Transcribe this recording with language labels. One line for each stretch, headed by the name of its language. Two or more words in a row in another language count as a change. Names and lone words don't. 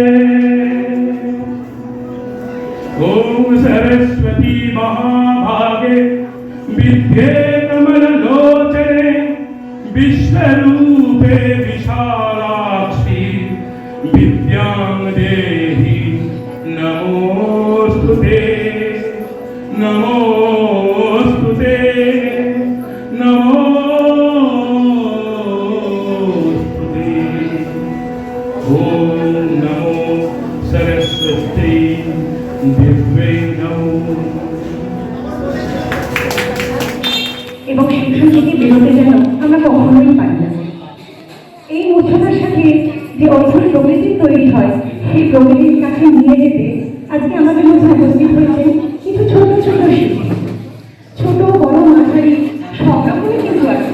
Sanskrit: ओम सरस्वती महाभागे विद्ये कमललोचने विश्वरूपे विशालाक्षी विद्यां देहि नमोस्तुते नमोस्तुते नमोस्तुते। ओम नमो सरस्वती दिव्यै नमो।
Bangla: এবং সেখান থেকে বেরোতে যেন আমরা কখনোই পারি না। এই মূর্ছনার সাথে যে অদ্ভুত প্রকৃতি তৈরি হয় সেই প্রকৃতির কাছে নিয়ে যেতে আজকে আমাদের মধ্যে উপস্থিত হয়েছে কিছু ছোট ছোট শিল্পী, ছোট বড় মাঝারি সব রকমই কিন্তু আছে।